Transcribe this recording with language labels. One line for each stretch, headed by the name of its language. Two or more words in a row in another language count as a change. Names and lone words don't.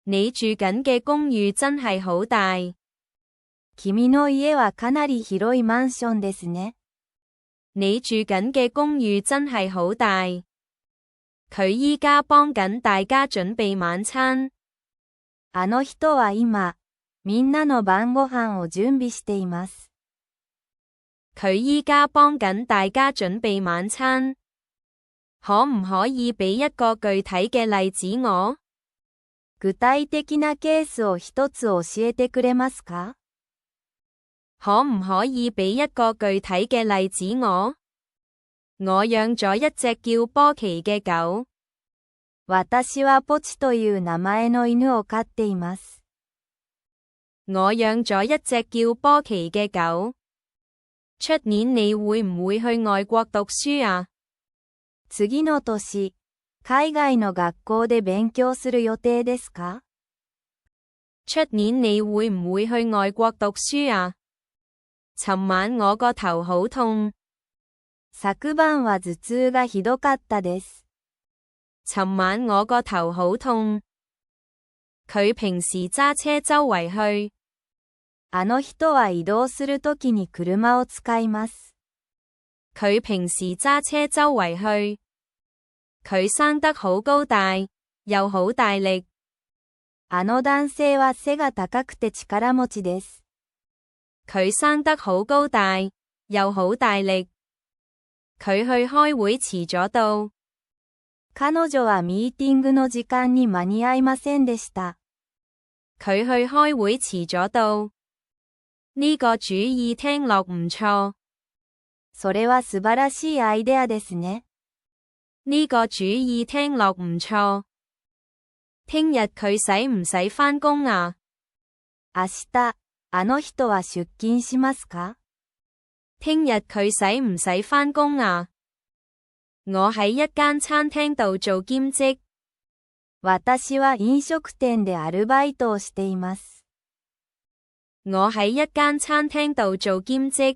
Cantonese: 你住緊嘅公寓真係好大。
Japanese: 君の家はかなり広いマンションですね。
Cantonese: 你住緊嘅公寓真係好大。佢依家幫緊大家準備晚餐。
Japanese: あの人は今、みんなの晩ご飯を準備しています。
Cantonese: 佢依家幫緊大家準備晚餐。可唔可以俾一個具體嘅例子我？
Japanese: 具體的なケースを一つ教えてくれますか？
Cantonese: 可唔可以俾一個具體嘅例子我？我養咗一隻叫波奇嘅狗。
Japanese: 私はポチという名前の犬を飼っています。
Cantonese: 我養咗一隻叫波奇嘅狗。出年你會唔會去外國讀書啊？
Japanese: 次の年、海外の学校で勉強する予定ですか？
Cantonese: 出年你會唔會去外國讀書啊？尋晚我個頭好痛。
Japanese: 昨晩は頭痛がひどかったです。
Cantonese: 尋晚我個頭好痛。佢平時揸車周圍去。
Japanese: あの人は移動するときに車を使います。
Cantonese: 佢平時揸車周圍去。佢生得好高大，又好大力。
Japanese: あの男性は背が高くて力持ちです。
Cantonese: 佢生得好高大，又好大力。佢去開會遲咗到。
Japanese: 彼女はミーティングの時間に間に合いませんでした。
Cantonese: 佢去開會遲咗到。呢個主意聽落唔錯。
Japanese: それは素晴らしいアイデアですね。
Cantonese: 呢個主意聽落唔錯。聽日佢使唔使返工啊？
Japanese: 明日、あの人は出勤しますか？
Cantonese: 聽日佢使唔使返工啊？我喺一間餐廳度做兼職。
Japanese: 私は飲食店でアルバイトをしています。
Cantonese: 我喺一間餐廳度做兼職。